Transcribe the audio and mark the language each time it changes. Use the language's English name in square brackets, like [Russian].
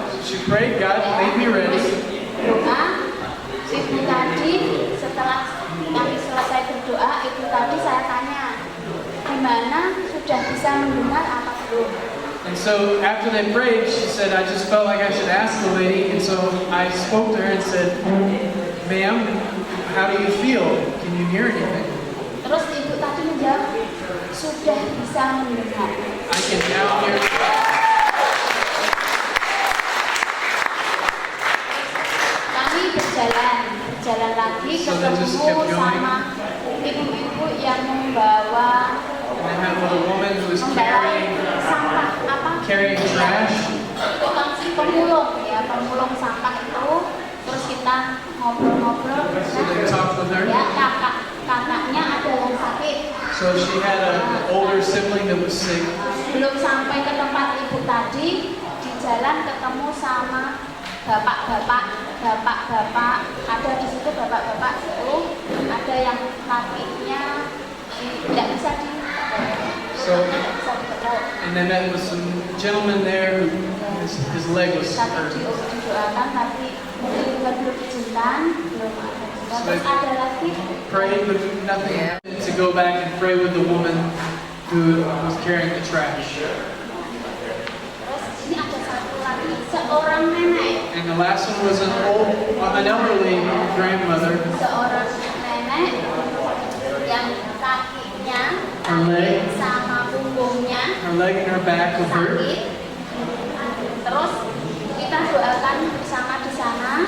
[English] She prayed, God, make me ready. [Indonesian] doa ibu tadi setelah kami selesai berdoa, ibu tadi saya tanya gimana sudah bisa mendengar apa belum? [English] And so after they prayed, she said, I just felt like I should ask the lady. And so I spoke to her and said, ma'am, how do you feel? Can you hear anything? [Indonesian] Terus ibu tadi menjawab sudah bisa mendengar. [English] I can now hear. [Indonesian] Kami berjalan lagi [English] So they just [Indonesian] ketemu [English] kept going. [Indonesian] sama ibu-ibu yang membawa [English] And I had a woman who was carrying [Indonesian] sampah apa? [English] trash. [Indonesian] Tukang pemulung ya, pemulung sampah itu. Terus kita ngobrol-ngobrol. [English] So they talked with her. [Indonesian] Ya kakaknya ada yang sakit. [English] So she had an older sibling that was sick. [Indonesian] Belum sampai ke tempat ibu tadi, di jalan ketemu sama bapak-bapak, ada di situ bapak-bapak itu, ada yang kakinya tidak bisa [English] So, [Indonesian] bisa dipeluk. [English] and then there was some gentleman there who his leg was [Indonesian] Tapi [English] hurt. [Indonesian] didoakan, tapi mungkin Tuhan belum izinkan, belum ada. Terus ada lagi. [English] Prayed, but nothing happened. To go back and pray with the woman who was carrying the trash. [Indonesian] Terus ini ada satu lagi, seorang nenek. [English] And the last one was an elderly grandmother. [Indonesian] Seorang nenek yang kakinya [English] Her leg, [Indonesian] sama punggungnya [English] her leg and her back was hurt. [Indonesian] sakit. Terus kita doakan bersama di sana.